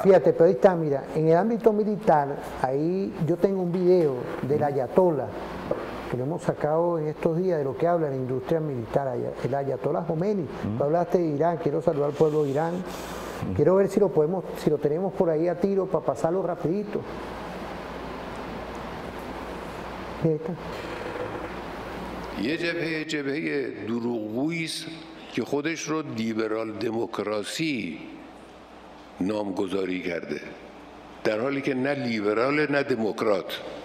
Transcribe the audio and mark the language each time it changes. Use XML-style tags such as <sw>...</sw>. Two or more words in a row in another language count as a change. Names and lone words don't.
<es>Fíjate, pero ahí está, mira, en el ámbito militar, ahí yo tengo un video del Ayatollah, que lo hemos sacado en estos días, de lo que habla la industria militar, el Ayatollah Khomeini. Tú hablaste de Irán, quiero saludar al pueblo de Irán. Quiero ver si lo tenemos por ahí a tiro para pasarlo rapidito.</es> <fa>یه جبهه دروغگویی است که خودش رو لیبرال دموکراسی نامگذاری کرده، در حالی که نه لیبرال نه دموکرات.</fa>